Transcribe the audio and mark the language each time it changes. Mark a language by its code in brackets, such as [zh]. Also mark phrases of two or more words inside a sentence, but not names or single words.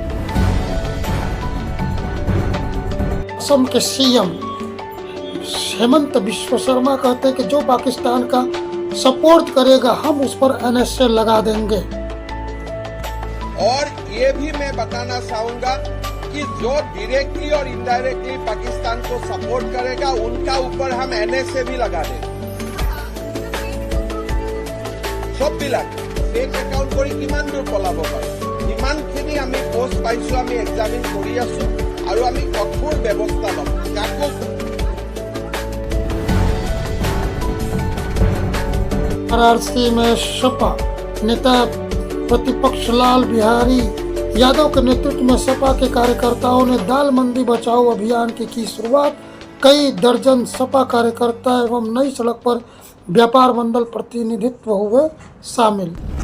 [hi] असम के सीएम हेमंत बिश्व शर्मा कहते हैं कि जो पाकिस्तान का सपोर्ट करेगा हम उस पर NSA लगा देंगे। और ये भी मैं बताना चाहूंगा कि जो डायरेक्टली और इनडायरेक्टली पाकिस्तान को सपोर्ट करेगा उनका ऊपर हम NSA भी लगा देंगे। [as] সববিলাক [en] fake account [as] কৰি কিমান দূৰ পলাব পাৰে ইমানখিনি আমি পোষ্ট পাইছো, আমি এক্সামিন কৰি আছো আৰু আমি কঠোৰ ব্যৱস্থা ল'ম। কাকো [hi] वाराणसी में सपा नेता प्रतिपक्ष लाल बिहारी यादव के नेतृत्व में सपा के कार्यकर्ताओं ने दाल मंडी बचाओ अभियान की शुरुआत। कई दर्जन सपा कार्यकर्ता एवं नई सड़क पर व्यापार मंडल प्रतिनिधित्व हुए शामिल।